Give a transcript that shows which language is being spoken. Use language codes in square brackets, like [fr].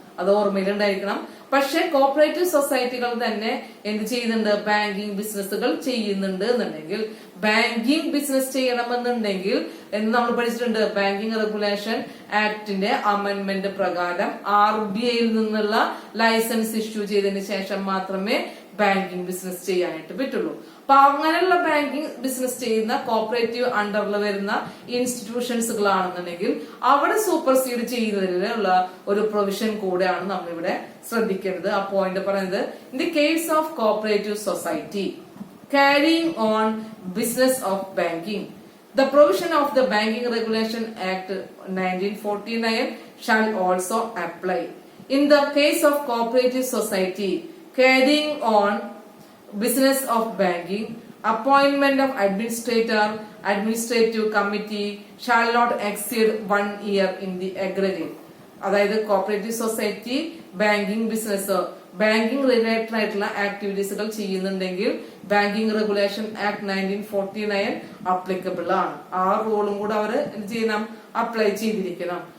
[ml] അത് ഓർമ്മയിലുണ്ടായിരിക്കണം. പക്ഷെ കോപ്പറേറ്റീവ് സൊസൈറ്റികൾ തന്നെ എന്ത് ചെയ്യുന്നുണ്ട്, ബാങ്കിങ് ബിസിനസ്സുകൾ ചെയ്യുന്നുണ്ട് എന്നുണ്ടെങ്കിൽ, ബാങ്കിങ് ബിസിനസ് ചെയ്യണമെന്നുണ്ടെങ്കിൽ എന്ന് നമ്മൾ പഠിച്ചിട്ടുണ്ട്, ബാങ്കിങ് റെഗുലേഷൻ ആക്ടിന്റെ അമെന്റ്മെന്റ് പ്രകാരം RBI നിന്നുള്ള ലൈസൻസ് ഇഷ്യൂ ചെയ്തതിന് ശേഷം മാത്രമേ ബാങ്കിങ് ബിസിനസ് ചെയ്യാനായിട്ട് പറ്റുള്ളൂ. അപ്പൊ അങ്ങനെയുള്ള ബാങ്കിങ് ബിസിനസ് ചെയ്യുന്ന കോപ്പറേറ്റീവ് അണ്ടറിൽ വരുന്ന ഇൻസ്റ്റിറ്റ്യൂഷൻസുകളാണെന്നുണ്ടെങ്കിൽ അവിടെ സൂപ്പർസീഡ് ചെയ്യുന്നതിനുള്ള ഒരു പ്രൊവിഷൻ കൂടെയാണ് നമ്മൾ ഇവിടെ ശ്രദ്ധിക്കേണ്ടത്. ആ പോയിന്റ് പറയുന്നത്, [en] In the case of cooperative society carrying on business of banking, the provision of the Banking Regulation Act 1949 shall also apply. In the case of cooperative society carrying on business of banking, appointment of administrative committee shall not exceed 1 year in the aggregate. [ml] അതായത് cooperative society banking business, banking related ആയിട്ടുള്ള ആക്ടിവിറ്റീസുകൾ ചെയ്യുന്നുണ്ടെങ്കിൽ banking regulation act 1949 applicable ആണ്. ആ റൂളും കൂടെ അവർ എന്ത് ചെയ്യണം, apply ചെയ്തിരിക്കണം.